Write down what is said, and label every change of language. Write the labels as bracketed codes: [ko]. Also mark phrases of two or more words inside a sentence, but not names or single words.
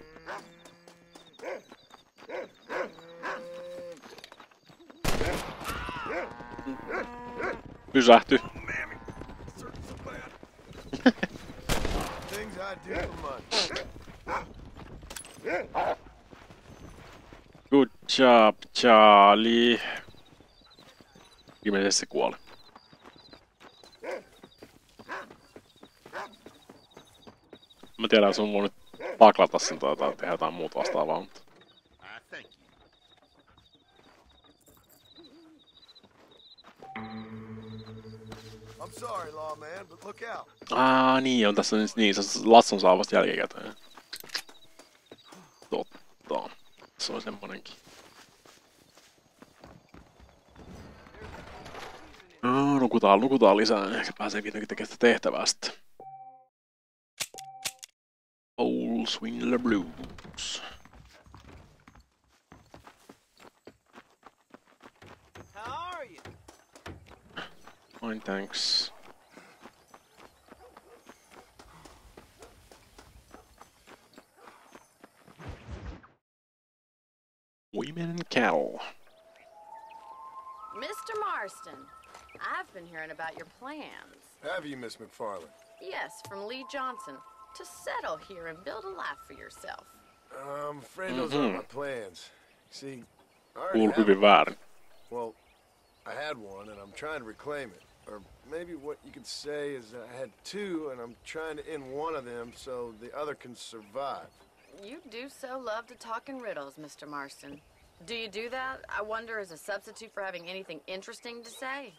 [fi] Pysähty. [en] Good job, Charlie. [fi] Ilmeisesti se kuoli. Mä tiedän, että sun voi nyt taklata sen tai tehdä jotain muuta vastaavaa, mutta... [en] I'm sorry, lawman, but look out. [fi] Niin, on tässä niin, se Latson saa vasta jälkikäteen. Totta. Se on semmonenkin. No, nukutaan lisää, ehkä pääsee vihdoinkin tekemään sitä tehtävää sitten. [en] Old Swindler Blues. How are you? Fine, thanks. Women and cattle. Mr. Marston, I've been hearing about your plans. Have you, Miss McFarland? Yes, from Lee Johnson. To settle here and build a life for yourself. I'm afraid those aren't my plans. See, I already [fi] Kuuluu [en] have [fi] hyvin väärin. [en] Well, I had one, and I'm trying to reclaim it. Or maybe what you could say is I had two, and I'm trying to end one of them so the other can survive. You do so love to talk in riddles, Mr. Marston. Do you do that, I wonder, as a substitute for having anything interesting to say?